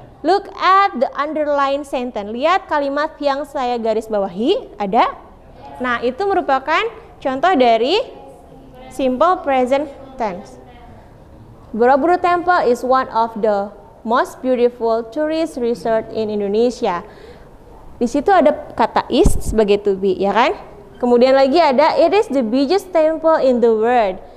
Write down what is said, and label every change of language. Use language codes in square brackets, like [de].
[en] Look at the underlined sentence. [id] Lihat kalimat yang saya garis bawahi, ada? Nah, itu merupakan contoh dari simple present tense. [en] Borobudur Temple is one of the most beautiful tourist resort in Indonesia. [id] Di situ ada kata is sebagai to be, ya kan? Kemudian lagi ada [en] it is the biggest temple in the world.